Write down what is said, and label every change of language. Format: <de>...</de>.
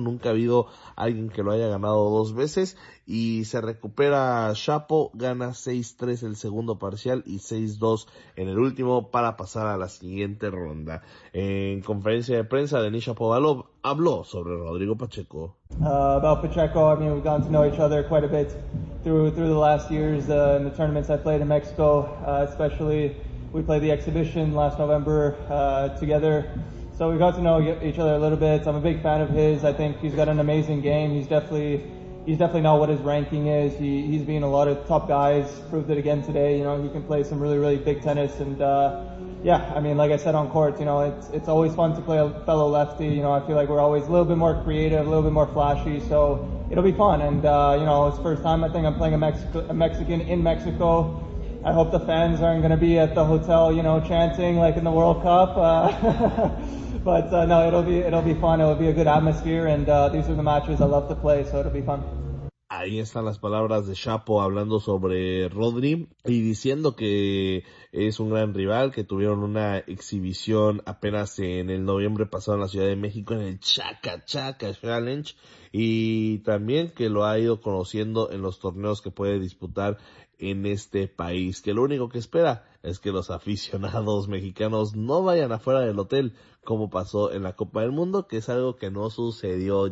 <es>Nunca ha habido alguien que lo haya ganado dos veces. Y se recupera Shapo, gana 6-3 el segundo parcial y 6-2 en el último para pasar a la siguiente ronda. En conferencia de prensa, Denis Shapovalov habló sobre Rodrigo Pacheco.</es> <en>About Pacheco, I mean, we've gotten to know each other quite a bit through the last years in the tournaments I played in Mexico. Especially, we played the exhibition last November together. So we got to know each other a little bit. I'm a big fan of his. I think he's got an amazing game. He's definitely not what his ranking is. He's beaten a lot of top guys, proved it again today. You know, he can play some really, really big tennis. And yeah, I mean, like I said on court, you know, it's always fun to play a fellow lefty. You know, I feel like we're always a little bit more creative, a little bit more flashy. So it'll be fun. And you know, it's first time I think I'm playing a Mexican in Mexico. I hope the fans aren't going to be at the hotel, you know, chanting like in the World Cup. No, it'll be fun. It'll be a good atmosphere, and these are the matches I love to play, so it'll be fun.</en> <es>Ahí están las palabras de Shapo hablando sobre Rodri y diciendo que es un gran rival, que tuvieron una exhibición apenas en el noviembre pasado en la Ciudad de México en el Chaka Chaka Challenge, y también que lo ha ido conociendo en los torneos que puede disputar en este país, que lo único que espera es que los aficionados mexicanos no vayan afuera del hotel como pasó en la Copa del Mundo, que es algo que no sucedió.</es>